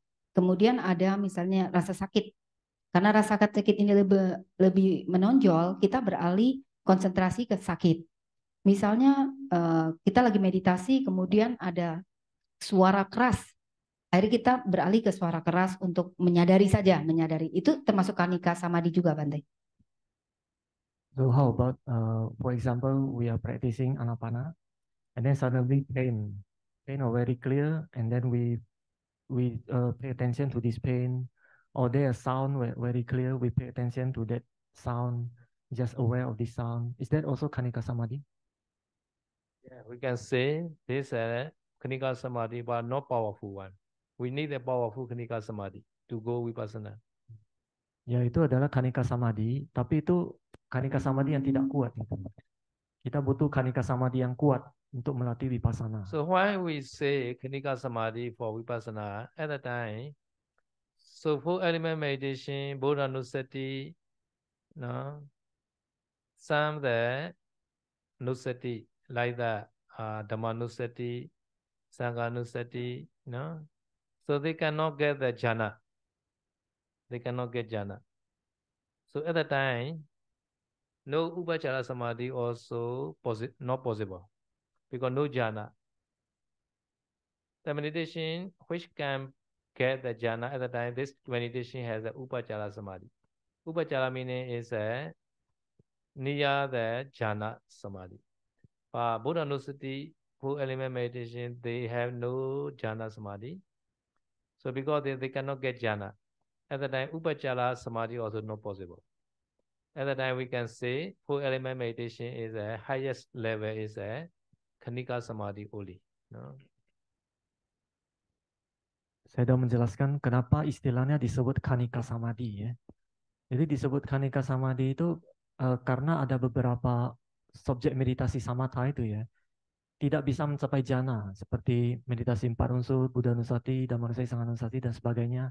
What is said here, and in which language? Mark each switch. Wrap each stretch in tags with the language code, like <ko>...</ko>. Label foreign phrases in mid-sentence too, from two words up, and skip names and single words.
<id>Kemudian ada misalnya rasa sakit. Karena rasa sakit ini lebih menonjol, kita beralih konsentrasi ke sakit. Misalnya kita lagi meditasi, kemudian ada suara keras. Akhirnya kita beralih ke suara keras untuk menyadari saja, menyadari. Itu termasuk</id> <pi>kanika samadhi</pi> <id>juga, Bante.</id> <en>So how about, for example, we are practicing anapana, and then suddenly pain are very clear, and then we pay attention to this pain, or there a sound very clear, we pay attention to that sound, just aware of this sound. Is that also</en> <pi>kanika samadhi?</pi> <en>Yeah, we can say this</en> <pi>kanika samadhi,</pi> <en>but not powerful one. We need a powerful</en> <pi>kanika samadhi</pi> <en>to go vipassana.</en> <id>Ya, itu adalah</id> <pi>kanika samadhi,</pi> <id>tapi itu</id> <pi>kanika samadhi</pi> <id>yang tidak kuat. Gitu. Kita butuh</id> <pi>kanika samadhi</pi> <id>yang kuat untuk melatih vipassana.</id> <en>So why we say</en> <pi>kanika samadhi</pi> <en>for vipassana at the time? So full element meditation,</en> <pi>Buddha Nusati,</pi> <en>no, some the Nusati like that,</en> <pi>Dhamma Nusati, Sangha Nusati,</pi> <en>no. So they cannot get the jhana. They cannot get jhana. So at the time, no</en> <pi>upachara samadhi</pi> <en>also not possible because no jhana. The meditation which can get the jhana at the time, this meditation has a</en> <pi>upachara samadhi.</pi> <en>Upachara meaning is a near the</en> <pi>jhana samadhi. Buddha Nusati,</pi> <en>full element meditation, they have no</en> <pi>jhana samadhi.</pi> <en>So because they cannot get jhana, at the time</en> <pi>upachara samadhi</pi> <en>also not possible. At the time we can say full element meditation is a highest level is a</en> <pi>kanika samadhi</pi> <en>only. No?</en> <id>Saya sudah menjelaskan kenapa istilahnya disebut</id> <pi>kanika samadhi</pi> <id>ya. Jadi disebut</id> <pi>kanika samadhi</pi> <id>itu karena ada beberapa subjek meditasi samatha itu ya tidak bisa mencapai jhana seperti meditasi 4 unsur,</id> <pi>Buddha Nusati, Dhamma Nusati, Sangha Nusati</pi> <id>dan sebagainya.</id>